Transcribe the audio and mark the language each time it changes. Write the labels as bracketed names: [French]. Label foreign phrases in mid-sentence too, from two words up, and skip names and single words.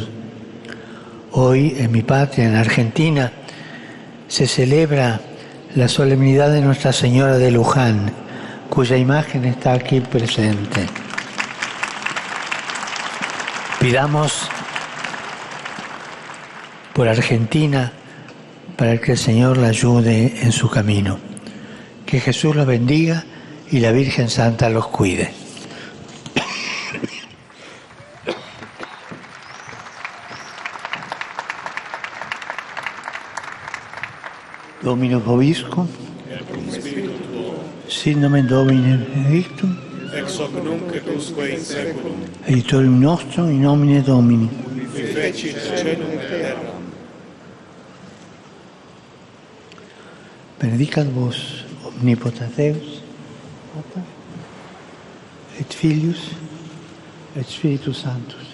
[Spanish] Hoy, en mi patria, en Argentina, se celebra la solemnidad de Nuestra Señora de Luján, cuya imagen está aquí presente. Pidamos por Argentina para que el Señor la ayude en su camino. Que Jesús los bendiga y la Virgen Santa los cuide. [Latin] Domino Vobiscum, sin nomen Domini benedictum, ex hoc nunc et usque in saeculum, aiutorium nostrum in nomine Domini. qui fecit caelum et terra. Benedicat vos omnipotens Deus, Pater, et Filius, et Spiritus Sanctus.